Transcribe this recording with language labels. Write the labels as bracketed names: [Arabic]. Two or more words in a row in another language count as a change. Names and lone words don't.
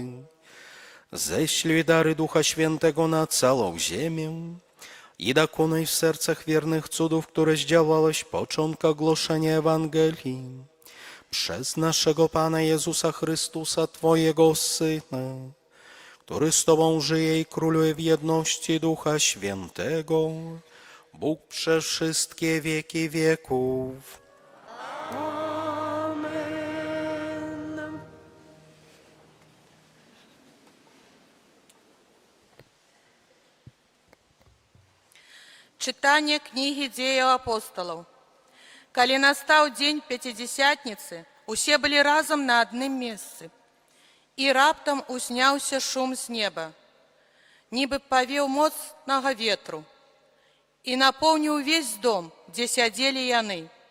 [Polish] Ześlij dary Ducha Świętego na całą ziemię i dokonaj w sercach wiernych cudów, które zdziałałeś początka głoszenia Ewangelii. Przez naszego Pana Jezusa Chrystusa, Twojego Syna, który z Tobą żyje i króluje w jedności Ducha Świętego, Bóg przez wszystkie wieki wieków. Amen. [Belarusian] Читание книги Дзеяў апостолаў. Калі настаў дзень Пяцідзясятніцы, усе былі разам на адным месцы. І раптам узняўся шум з неба, нібы павеў моцнага ветру, і напоўніў увесь дом, дзе сядзелі яны.